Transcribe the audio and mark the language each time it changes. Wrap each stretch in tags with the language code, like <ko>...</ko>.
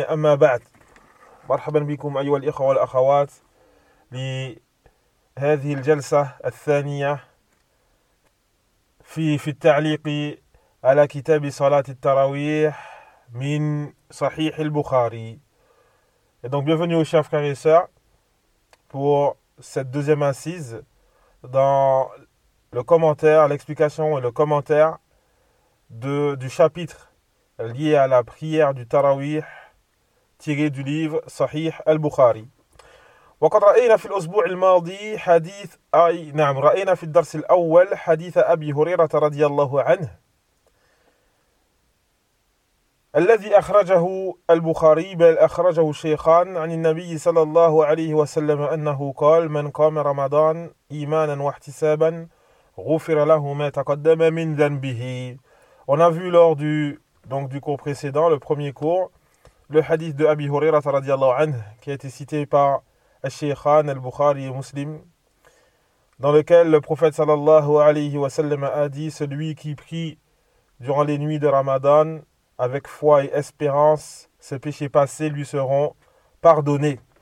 <ar>أما بعد، مرحبا بكم أيها الإخوة والأخوات لهذه الجلسة الثانية في التعليق على كتاب صلاة التراويح من صحيح البخاري.</ar> <fr>Donc bienvenue aux chers frères et sœurs pour cette deuxième assise dans le commentaire, l'explication et le commentaire du chapitre lié à la prière du Tarawih tiré du livre Sahih al-Bukhari.</fr> <ar>وقد رأينا في الأسبوع الماضي حديث أي نعم رأينا في الدرس الأول حديث أبي هريرة رضي الله عنه الذي أخرجه البخاري بل أخرجه الشيخان عن النبي صلى الله عليه وسلم أنه قال من قام رمضان إيمانا واحتسابا غفر له ما تقدم من ذنبه.</ar> <fr>On a vu lors du cours précédent, le premier cours, le hadith de Abi Hurairah radiallahu anhu qui a été cité par الشيخان البخاري مسلم, dans lequel le prophète</fr> <ar>صلى الله عليه وسلم</ar> <fr>a dit celui qui prie durant les nuits de Ramadan avec foi et espérance, ses péchés passés lui seront pardonnés.</fr>